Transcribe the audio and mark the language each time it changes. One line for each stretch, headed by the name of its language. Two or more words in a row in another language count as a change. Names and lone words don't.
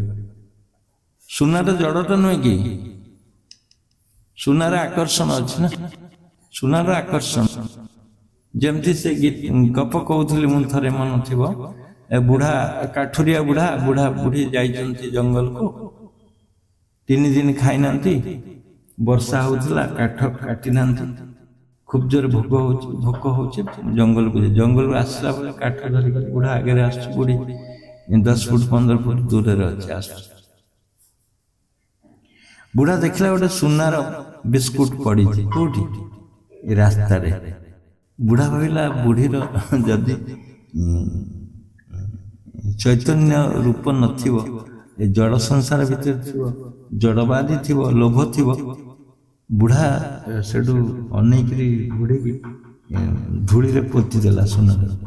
Odia: ସୁନାର ଜଡ଼ଟା ନୁହେଁ କି? ସୁନାର ଆକର୍ଷଣ ଅଛି ନା, ସୁନାର ଆକର୍ଷଣ। ଯେମିତି ସେ ଗପ କହୁଥିଲି ମୁଁ ଥରେ, ମନ ଥିବ, ବୁଢା କାଠୁରିଆ ବୁଢା ବୁଢୀ ଯାଇଛନ୍ତି ଜଙ୍ଗଲକୁ, 3 ଦିନ ଖାଇନାହାନ୍ତି, ବର୍ଷା ହଉଥିଲା, କାଠ କାଟି ନାହାନ୍ତି,
Bangla: খুব জোরে ভোক হচ্ছে
Odia: জঙ্গলକୁ ଆସିଲା ବେଳେ କାଠ ଧରିକି ବୁଢା ଆଗରେ ଆସୁଛି, ବୁଢୀ 10 ଫୁଟ 15 ଫୁଟ ଦୂରରେ ଅଛି, ଆସୁଛି। ବୁଢା ଦେଖିଲା ଗୋଟେ ସୁନାର ବିସ୍କୁଟ ପଡିଛି, କୋଉଠି? ରାସ୍ତାରେ। ବୁଢା ଭାବିଲା ବୁଢୀର ଯଦି ଚୈତନ୍ୟ ରୂପ ନଥିବ, ଏ ଜଡ଼ ସଂସାର ଭିତରେ ଥିବ, ଜଡ଼ବାଦୀ ଥିବ, ଲୋଭ ଥିବ, ବୁଢା ସେଠୁ ଅନେଇକିରି ବୁଢୀକି ଧୂଳିରେ ପୋତି ଦେଲା ସୁନାରେ।